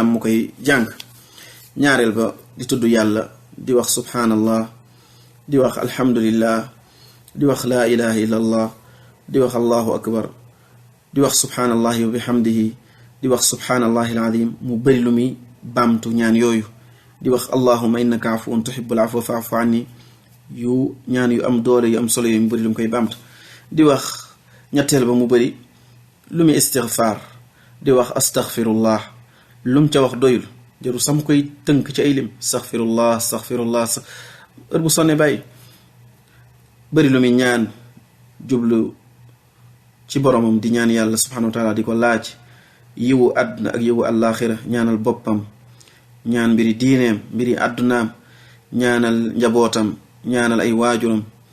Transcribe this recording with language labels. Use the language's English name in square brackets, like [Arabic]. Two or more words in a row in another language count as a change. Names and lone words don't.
[Wolof] mu koy jàng ñaareel ba di tudd yàlla di wax subhanallah di wax alhamdulillah di wax [Arabic] لا إله إلا الله [Wolof] di wax [Arabic] الله أكبر [Wolof] di wax [Arabic] سبحان الله وبحمده [Wolof] di wax [Arabic] سبحان الله العظيم [Wolof] mu bëri lu muy baamtu ñaan yooyu di wax [Arabic] اللهم إنك عفو تحب العفو فاعف عني [Wolof] yu ñaan yu am doole yu am solo yu mu bëri lu mu koy baamtu di wax ñetteel ba mu bëri lu muy istighfar di wax astaghfirullah lu mu ca wax doyul jaru sam koy tënk ci ay lim astaghfirullah heure bu sonne bàyyi bëri lu muy ñaan jublu ci boromam di ñaan yàlla [Arabic] سبحانه وتعالى [Wolof] di ko laaj yiwu àdduna ak yiwu àllaaxira ñaanal boppam ñaan mbiri diineem mbiri àddunaam ñaanal njabootam ñaanal ay waajuram